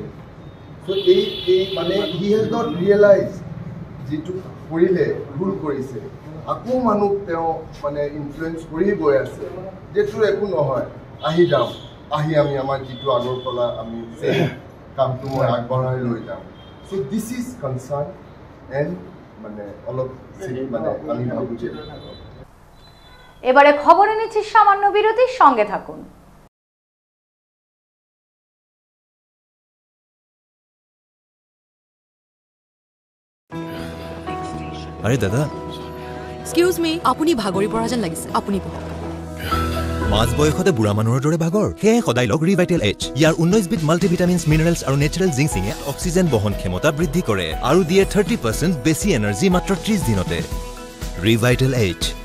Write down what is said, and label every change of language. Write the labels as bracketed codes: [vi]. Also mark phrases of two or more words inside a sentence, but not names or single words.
[as] চ' এই মানে [en] he has not realise [as] যিটো কৰিলে ভুল কৰিছে, আকৌ মানুহ তেওঁ মানে ইনফ্লুৱেঞ্চ কৰি গৈ আছে যিটো একো নহয়, আহি যাওঁ, আহি আমি আমাৰ যিটো আগৰ পৰা আমি কামটো মই আগবঢ়াই লৈ যাম। [en] so this is concern and [as] মানে অলপ মানে আমি ভাবোঁ যে [bn] এবারে খবরে নিচ্ছি সামান্য বিরতির সঙ্গে থাকুন। আরে দাদা, [en] excuse me, [as] আপুনি ভাগৰি পৰা যেন লাগিছে, আপুনি বহক। মাছ বয়সতে বুঢ়া মানুহৰ দৰে ভাগৰ? সেয়ে সদায় লগ ৰিভাইটেল এইচ। ইয়াৰ 19বিধ মাল্টিভিটামিনছ, মিনাৰেলছ আৰু নেচাৰেল জিংচিঙে অক্সিজেন বহন ক্ষমতা বৃদ্ধি কৰে আৰু দিয়ে 30% বেছি এনাৰ্জি মাত্ৰ 30 দিনতে। ৰিভাইটেল এইচ।